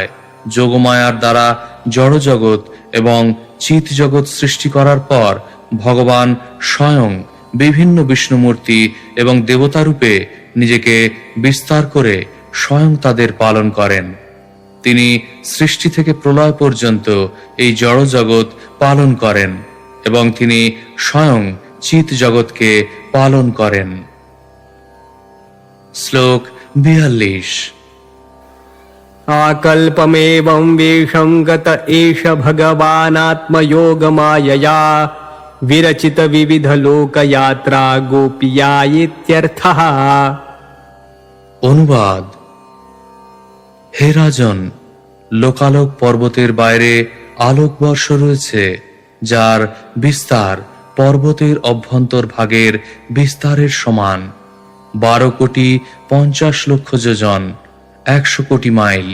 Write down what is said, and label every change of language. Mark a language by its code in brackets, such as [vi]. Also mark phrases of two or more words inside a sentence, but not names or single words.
[bn] যোগমায়ার দ্বারা জড়জগৎ এবং চিৎ জগৎ সৃষ্টি করার পর ভগবান স্বয়ং বিভিন্ন বিষ্ণুমূর্তি এবং দেবতা রূপে নিজেকে বিস্তার করে স্বয়ং তাদের পালন করেন। তিনি সৃষ্টি থেকে প্রলয় পর্যন্ত এই জড় জগৎ পালন করেন এবং তিনি স্বয়ং চিৎ জগৎকে পালন করেন। শ্লোক 42। [sa] आकल्पमेवं वेषं गत एष भगवानात्मयोगमायया विरचित विविधलोकयात्रा गोपिया इत्यर्थः। [bn] অনুবাদ: হে রাজন, লোকালোক পর্বতের বাইরে আলোকবর্ষ রয়েছে, যার বিস্তার পর্বতের অভ্যন্তর ভাগের বিস্তারের সমান। 12,50,00,000 যোজন, 100 কোটি মাইল।